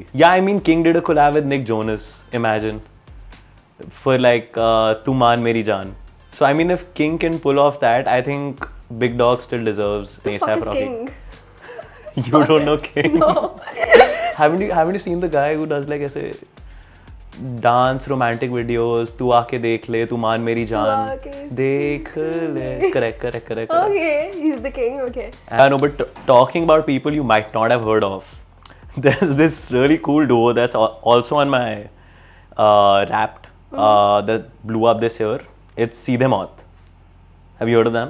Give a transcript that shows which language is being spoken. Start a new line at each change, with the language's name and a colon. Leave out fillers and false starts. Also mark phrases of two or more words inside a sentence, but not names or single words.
English: Yeah, I mean, King did a collab with Nick Jonas, imagine. For like, Tu Maan Meri Jaan. So I mean, if King can pull off that, I think Big Dog still deserves A$AP Rocky. King? You don't know King? No. haven't you seen the guy who does like ऐसे dance romantic videos?
Hindi: तू आके देख ले, तू मान मेरी जान, देख ले.
English: Correct. Okay, he's the king. Okay. I know, but talking about people you might not have heard of, there's this really cool duo that's also on my Wrapped that blew up this year. It's Seedhe Maut. Have you heard of them?